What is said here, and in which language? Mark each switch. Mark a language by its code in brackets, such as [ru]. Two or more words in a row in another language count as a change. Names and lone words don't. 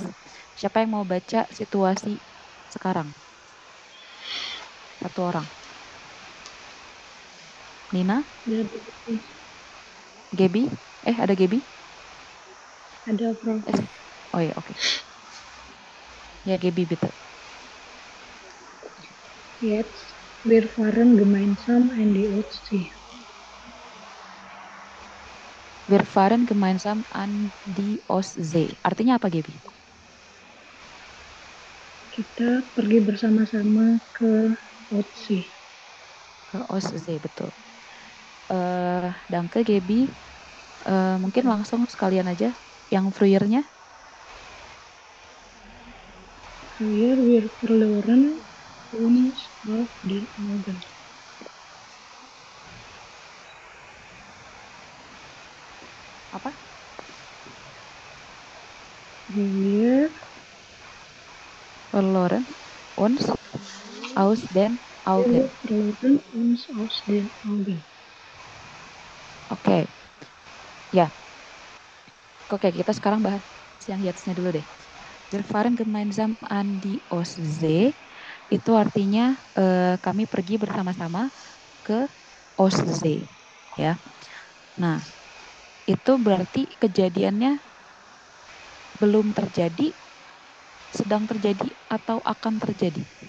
[id] Siapa yang mau baca situasi sekarang? Satu orang. Nina? Gaby? Ada Gaby? Ada, Prof. Oh iya, oke. Ya, Gaby, bitte. [de] Jetzt, wir fahren gemeinsam an die Ostsee. Wir fahren gemeinsam an die Ostsee. [id] Artinya apa, Gaby? Kita pergi bersama-sama ke Ostsee. Ke Ostsee, betul. Danke, Gaby. Mungkin langsung sekalian aja yang früher-nya. [de] Früher, wir verloren uns auf den Augen. [id] Apa? [de] Wir Verloren uns aus den Augen. verloren uns aus den Augen. [id] Oke. Ya. Oke, kita sekarang bahas yang jetzt-nya dulu deh. [de] Wir fahren gemeinsam an die Ostsee. [id] Itu artinya kami pergi bersama-sama ke Ostsee. Ya. Nah, itu berarti kejadiannya belum terjadi, sedang terjadi, atau akan terjadi.